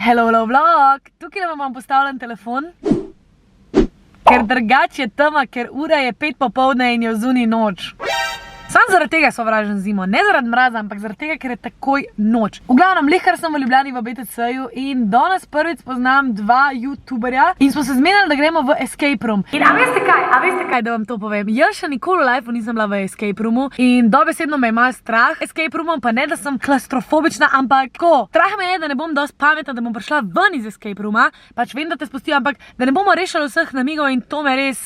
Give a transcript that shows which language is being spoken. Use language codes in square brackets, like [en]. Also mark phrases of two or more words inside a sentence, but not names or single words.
[en] Hello vlog, [sl] tukaj vam postavljam telefon, ker drugače je tema, ker ura je 5 popoldne in je vzuni noč. Sam zaradi tega sovražim zimo, ne zaradi mraza, ampak zaradi tega, ker je takoj noč. V glavnem, lihkar sem v Ljubljani v BTC-ju in danes prvič poznam dva youtuberja in smo se zmenili, da gremo v [en] escape room. [sl] In a veste kaj, da vam to povem? Jaz še nikoli v lifeu nisem bila v [en] escape roomu [sl] in dobesedno me ima strah [en] escape roomom, [sl] pa ne, da sem klaustrofobična, ampak tako. Strah me je, da ne bom dosti pametna, da bom prišla ven iz [en] escape rooma, [sl] pač vem, da te spustijo, ampak da ne bomo rešili vseh namigov in to me res...